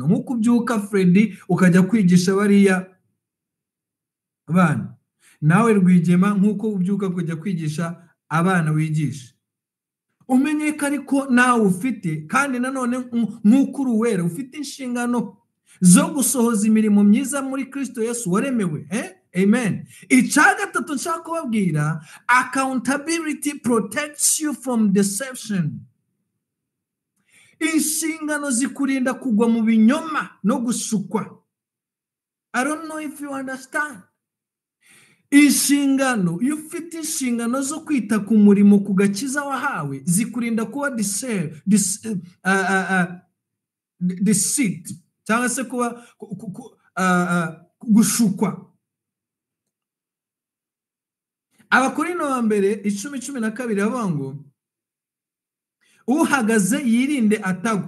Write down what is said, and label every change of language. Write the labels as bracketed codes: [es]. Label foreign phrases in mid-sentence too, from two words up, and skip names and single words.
[rw] Nk'uko ubyuka Freddy ukajya kwigisha bariya abana, nawe Rwigema nk'uko ubyuka kujya kwigisha abana wigisha, umenyeka ariko nawe ufite, kandi nanone nk'uko uruwera ufite inshingano zo gusohoza imirimo myiza muri Kristo Yesu waremewe. Amen. Icya gatatu nshaka kubabwira, [en] accountability protects you from deception. [rw] Inshingano zikurinda kugwa mu binyoma no gushukwa. [en] I don't know if you understand. [rw] Inshingano, iyo ufite inshingano zo kwita ku murimo ku gakiza wahawe, zikurinda kuba deceit, cyangwa se kuba gushukwa. Abakorinto wa mbere 10:12 bavuga ngo uhagaze yirinde atagwa.